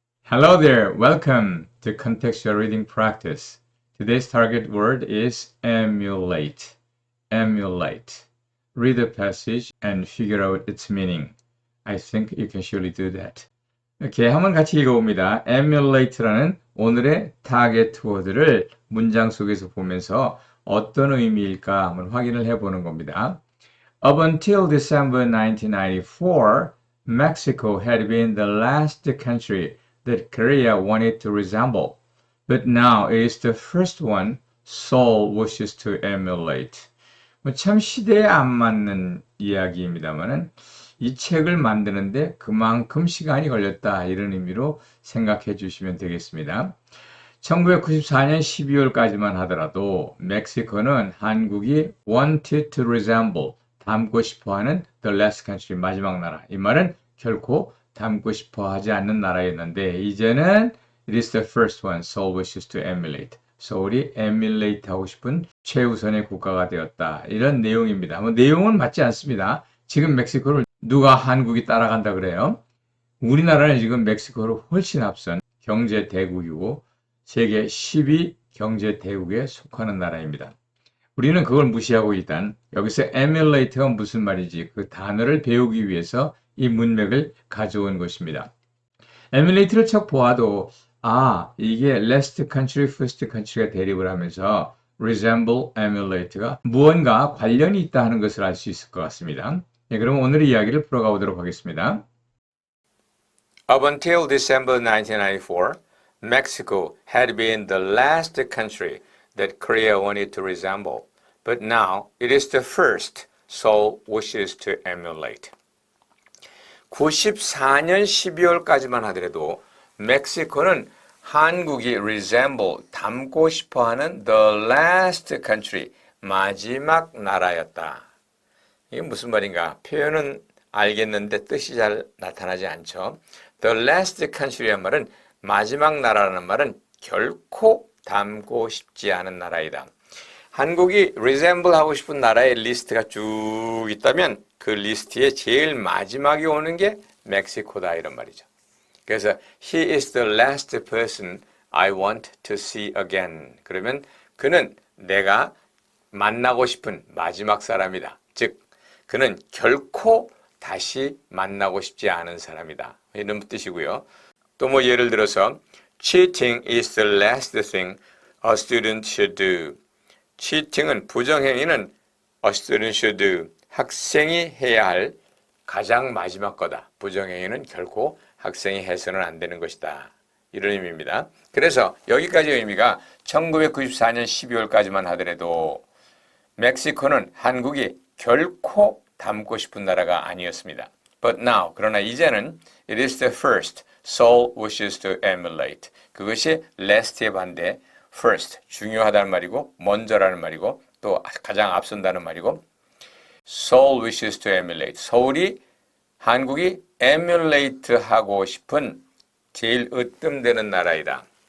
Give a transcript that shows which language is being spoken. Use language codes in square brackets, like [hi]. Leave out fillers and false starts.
[en] Hello there, welcome to Contextual Reading Practice. Today's target word is emulate. Emulate. Read the passage and figure out its meaning. I think you can surely do that. [ko] 이렇게 한번 같이 읽어봅니다. emulate라는 오늘의 타겟 워드를 문장 속에서 보면서 어떤 의미일까 한번 확인을 해보는 겁니다. [en] Up until December 1994, Mexico had been the last country that Korea wanted to resemble. But now it is the first one Seoul wishes to emulate. [ko] 참 시대에 안 맞는 이야기입니다만은 이 책을 만드는데 그만큼 시간이 걸렸다 이런 의미로 생각해 주시면 되겠습니다. 1994년 12월까지만 하더라도 멕시코는 한국이 [en] wanted to resemble, [ko] 닮고 싶어하는 [en] the last country, [ko] 마지막 나라. 이 말은 결코 닮고 싶어하지 않는 나라였는데 [en] 이제는 it is the first one Seoul wishes to emulate. [ko] 서울이 emulate 하고 싶은 최우선의 국가가 되었다. 이런 내용입니다. 내용은 맞지 않습니다. 지금 멕시코를 누가 한국이 따라간다 그래요? 우리나라는 지금 멕시코를 훨씬 앞선 경제 대국이고 세계 10위 경제 대국에 속하는 나라입니다. 우리는 그걸 무시하고 일단 여기서 emulate가 무슨 말인지 그 단어를 배우기 위해서 이 문맥을 가져온 것입니다. emulate를 척 보아도 이게 last country, first country가 대립을 하면서 resemble, emulate가 무언가 관련이 있다 하는 것을 알 수 있을 것 같습니다. 그럼 오늘의 이야기를 풀어가 보도록 하겠습니다. [en] Up until December 1994, Mexico had been the last country that Korea wanted to resemble. But now it is the first Seoul wishes to emulate. [ko] 94년 12월까지만 하더라도 멕시코는 한국이 resemble, 닮고 싶어하는 [en] the last country, [ko] 마지막 나라였다. 이게 무슨 말인가? 표현은 알겠는데 뜻이 잘 나타나지 않죠. The last country란 말은 마지막 나라라는 말은 결코 닮고 싶지 않은 나라이다. 한국이 resemble 하고 싶은 나라의 리스트가 쭉 있다면 그 리스트의 제일 마지막에 오는 게 멕시코다 이런 말이죠. [en] 그래서 he is the last person I want to see again. [ko] 그러면 그는 내가 만나고 싶은 마지막 사람이다. 즉 그는 결코 다시 만나고 싶지 않은 사람이다. 이런 뜻이고요. [en] 또 예를 들어서 cheating is the last thing a student should do. cheating은 부정행위는 a student should do. [ko] 학생이 해야 할 가장 마지막 거다. 부정행위는 결코 학생이 해서는 안 되는 것이다. 이런 의미입니다. 그래서 여기까지 의미가 1994년 12월까지만 하더라도 멕시코는 한국이 결코 닮고 싶은 나라가 아니었습니다. [en] But now, [ko] 그러나 이제는 [en] it is the first Seoul wishes to emulate. [ko] 그것이 last의 반대, first, 중요하다는 말이고 먼저라는 말이고 또 가장 앞선다는 말이고 [en] Seoul wishes to emulate. [ko] 서울이 한국이 emulate 하고 싶은 제일 으뜸되는 나라이다.